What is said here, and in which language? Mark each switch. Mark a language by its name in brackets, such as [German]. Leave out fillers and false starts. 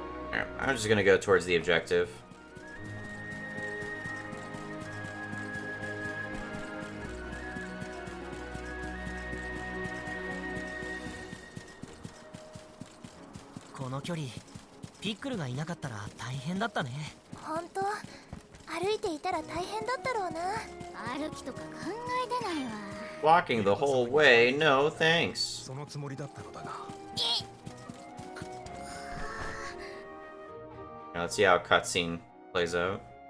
[English] Alright, I'm just gonna go towards the objective. This [Japanese] ピックルがいなかったら大変だったね。本当、歩いていたら大変だったろうな。歩きとか考えてないわ。 [English] Walking the whole way, no thanks. [Japanese] そのつもりだったのだが。 [English] Now let's see how a cutscene plays out.